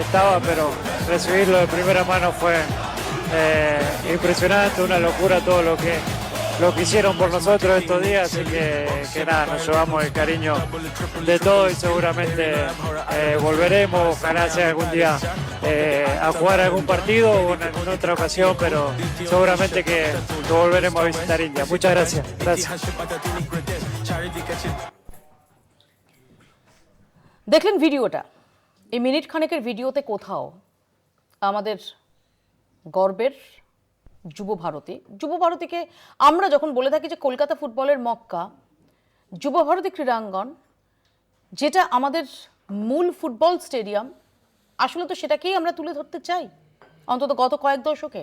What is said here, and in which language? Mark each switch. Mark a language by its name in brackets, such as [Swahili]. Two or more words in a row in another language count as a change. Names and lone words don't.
[Spanish] estaba, pero recibirlo de primera mano fue impresionante, una locura todo lo que hicieron por nosotros estos días, así que nada, nos llevamos el cariño de todo y seguramente volveremos, ojalá sea algún día a jugar algún partido o en alguna otra ocasión, pero seguramente que volveremos a visitar India. Muchas gracias. [Bangla] দেখলেন ভিডিওটা। এই মিনিট খানেকের ভিডিওতে কোথাও আমাদের গর্বের যুব ভারতীকে আমরা যখন বলে থাকি যে কলকাতা ফুটবলের মক্কা, যুব ভারতী ক্রীড়াঙ্গন, যেটা আমাদের মূল [English] football stadium, [Bangla] আসলে তো সেটাকেই আমরা তুলে ধরতে চাই অন্তত গত কয়েক দশকে।